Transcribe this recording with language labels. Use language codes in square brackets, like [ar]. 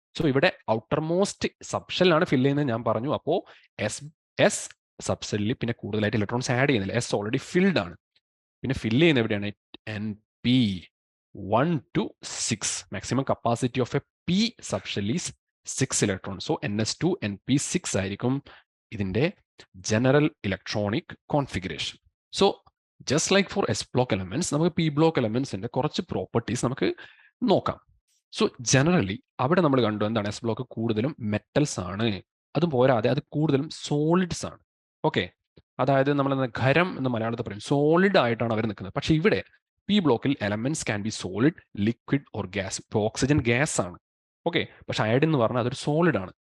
[ml] So ഇവിടെ outer most സബ്ഷെല്ലാണ് ഫിൽ ചെയ്യുന്നത് ഞാൻ പറഞ്ഞു. അപ്പോൾ എസ് സബ്ഷെല്ലിൽ പിന്നെ കൂടുതലായിട്ട് ഇലക്ട്രോൺസ് ആഡ് ചെയ്യുന്നില്ല, എസ് ഓൾറെഡി ഫിൽഡ് ആണ്. പിന്നെ ഫില്ല് ചെയ്യുന്ന എവിടെയാണ്? [en] NP1 to 6. Maximum capacity of a p subshell is 6 electron. [ml] So NS2 NP6 ആയിരിക്കും ഇതിന്റെ general electronic configuration. [en] So just like for S block elements, [ml] നമുക്ക് P block elements ന്റെ കുറച്ച് പ്രോപ്പർട്ടീസ് നമുക്ക് നോക്കാം. സോ ജനറലി അവിടെ നമ്മൾ കണ്ടു എന്താണ്, എസ് ബ്ലോക്ക് കൂടുതലും മെറ്റൽസ് ആണ്. അതും പോരാതെ അത് കൂടുതലും സോളിഡ്സ് ആണ്. ഓക്കെ, അതായത് നമ്മൾ ഖരം എന്ന് മലയാളത്തിൽ പറയും, സോളിഡ് ആയിട്ടാണ് അവർ നിൽക്കുന്നത്. പക്ഷെ ഇവിടെ പി ബ്ലോക്കിൽ [en] Elements can be solid, liquid or gas. [ml] ഇപ്പോൾ ഓക്സിജൻ ഗ്യാസ് ആണ്. ഓക്കെ, പക്ഷെ അയഡിൻ എന്ന് പറഞ്ഞാൽ അതൊരു സോളിഡ് ആണ്.